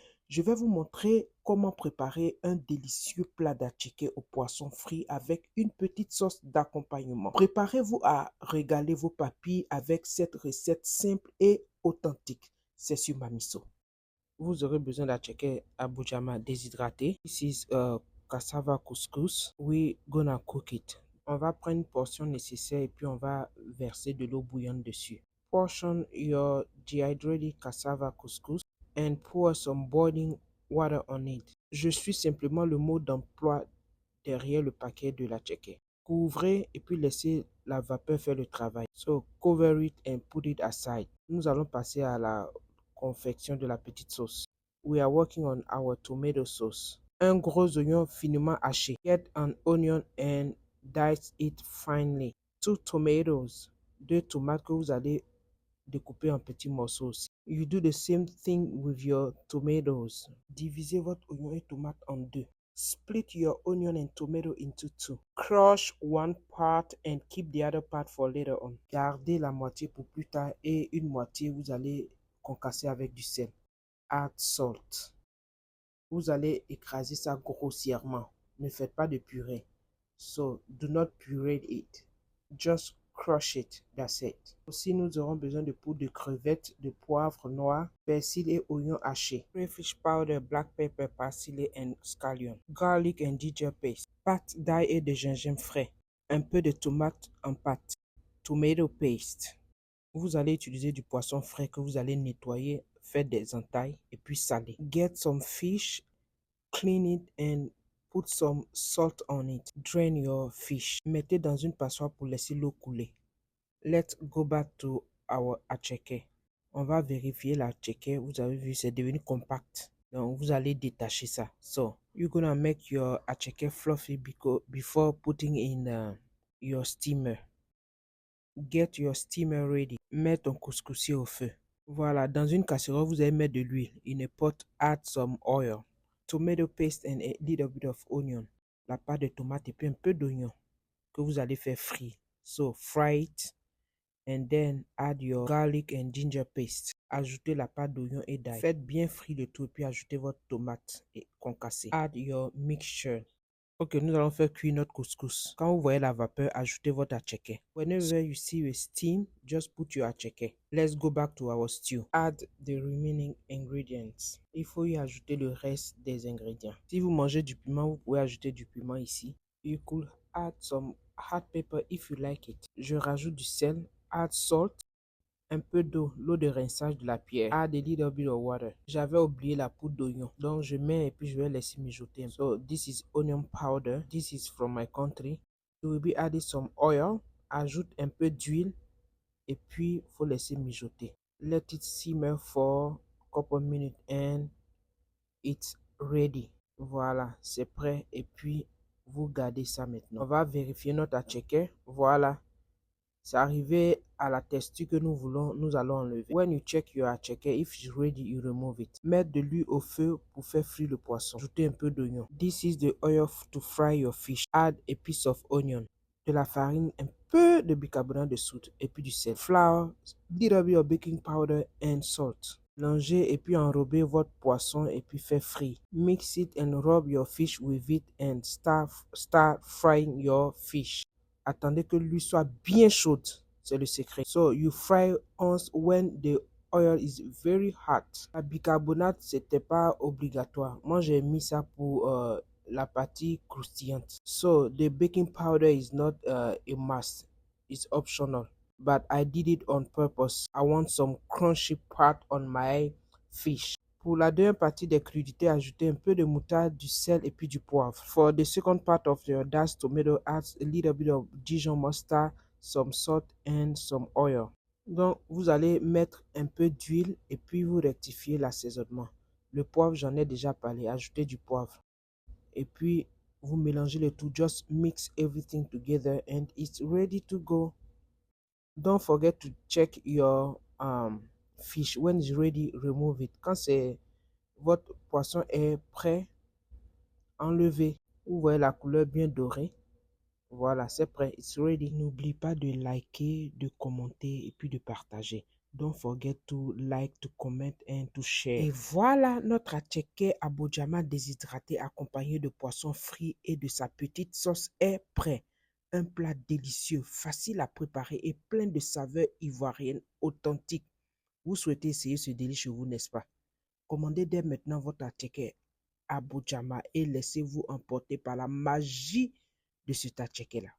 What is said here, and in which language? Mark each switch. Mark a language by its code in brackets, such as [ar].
[fr] Je vais vous montrer comment préparer un délicieux plat d'attiqué au poisson frit avec une petite sauce d'accompagnement. Préparez-vous à régaler vos papilles avec cette recette simple et authentique. C'est sur Mamiso. Vous aurez besoin d'attiqué abujama déshydraté. [en] This is cassava couscous. We gonna cook it. [fr] On va prendre une portion nécessaire et puis on va verser de l'eau bouillante dessus. [en] Portion your dehydrated cassava couscous and pour some boiling water on it. [fr] Je suis simplement le mot d'emploi derrière le paquet de la tchéké. Couvrez et puis laissez la vapeur faire le travail. [en] So cover it and put it aside. [fr] Nous allons passer à la confection de la petite sauce. [en] We are working on our tomato sauce. [fr] Un gros oignon finement haché. [en] Get an onion and dice it finely. 2 tomatoes. [fr] 2 tomates que vous allez découper en petits morceaux aussi. [en] You do the same thing with your tomatoes. [fr] Divisez votre oignon et tomate en deux. [en] Split your onion and tomato into 2. Crush one part and keep the other part for later on. [fr] Gardez la moitié pour plus tard et une moitié vous allez concasser avec du sel. [en] Add salt. [fr] Vous allez écraser ça grossièrement. Ne faites pas de purée. [en] So, do not puree it. Just crush it. That's it. [fr] Aussi, nous aurons besoin de poudre de crevettes, de poivre noir, persil et oignons hachés. [en] Crayfish powder, black pepper, parsley and scallion. Garlic and ginger paste. [fr] Pâte d'ail et de gingembre frais. Un peu de tomate en pâte. [en] Tomato paste. [fr] Vous allez utiliser du poisson frais que vous allez nettoyer, faire des entailles et puis saler. [en] Get some fish, clean it and put some salt on it. Drain your fish. [fr] Mettez dans une passoire pour laisser l'eau couler. [en] Let's go back to our attiqué. [fr] On va vérifier l'attiqué. Vous avez vu, c'est devenu compact. Donc, vous allez détacher ça. [en] So, you're gonna make your attiqué fluffy before putting in your steamer. Get your steamer ready. [fr] Mets ton couscoussier au feu. Voilà, dans une casserole, vous allez mettre de l'huile. [en] In a pot, add some oil. Tomato paste and a little bit of onion. [fr] La pâte de tomate et puis un peu d'oignon que vous allez faire frire. [en] So, fry it and then add your garlic and ginger paste. [fr] Ajoutez la pâte d'oignon et d'ail. Faites bien frire le tout et puis ajoutez votre tomate et concassée. [en] Add your mixture. [fr] Ok, nous allons faire cuire notre couscous. Quand vous voyez la vapeur, ajoutez votre attiqué. [en] Whenever you see a steam, just put your attiqué. Let's go back to our stew. Add the remaining ingredients. [fr] Il faut y ajouter le reste des ingrédients. Si vous mangez du piment, vous pouvez ajouter du piment ici. [en] You could add some hot pepper if you like it. [fr] Je rajoute du sel. [en] Add salt. [fr] Un peu d'eau, l'eau de rinçage de la pierre. [en] Add a little bit of water. [fr] J'avais oublié la poudre d'oignon. Donc je mets et puis je vais laisser mijoter. [en] So this is onion powder. This is from my country. You will be adding some oil. [fr] Ajoute un peu d'huile et puis faut laisser mijoter. [en] Let it simmer for a couple minutes and it's ready. [fr] Voilà, c'est prêt et puis vous gardez ça maintenant. On va vérifier notre attiqué. Voilà. C'est arrivé à la texture que nous voulons, nous allons enlever. [en] When you check your attiqué, if it's ready, you remove it. [fr] Mettre de l'huile au feu pour faire frire le poisson. Ajoutez un peu d'oignon. [en] This is the oil to fry your fish. Add a piece of onion. [fr] De la farine, un peu de bicarbonate de soude et puis du sel. [en] Flour, little bit of baking powder and salt. [fr] Mélangez et puis enrobez votre poisson et puis faire frire. [en] Mix it and rub your fish with it and start frying your fish. [fr] Attendez que l'huile soit bien chaude. C'est le secret. [en] So, you fry once when the oil is very hot. [fr] La bicarbonate, c'était pas obligatoire. Moi, j'ai mis ça pour la partie croustillante. [en] So, the baking powder is not a must. It's optional. But I did it on purpose. I want some crunchy part on my fish. [fr] Pour la deuxième partie des crudités, ajoutez un peu de moutarde, du sel et puis du poivre. [en] For the second part of your diced tomato, add a little bit of Dijon mustard, some salt and some oil. [fr] Donc, vous allez mettre un peu d'huile et puis vous rectifiez l'assaisonnement. Le poivre, j'en ai déjà parlé. Ajoutez du poivre. Et puis, vous mélangez le tout. [en] Just mix everything together and it's ready to go. Don't forget to check your fish. When it's ready, remove it. Quand [fr] votre poisson est prêt, enlevez. Vous voyez la couleur bien dorée. Voilà, c'est prêt. [en] It's ready. [fr] N'oublie pas de liker, de commenter et puis de partager. [en] Don't forget to like, to comment and to share. [fr] Et voilà, notre attiéké abodjama déshydraté accompagné de poissons frits et de sa petite sauce est prêt. Un plat délicieux, facile à préparer et plein de saveurs ivoiriennes authentiques. Vous souhaitez essayer ce délice chez vous, n'est-ce pas? Commandez dès maintenant votre attiéké abodjama et laissez-vous emporter par la magie de cet attiéké-là.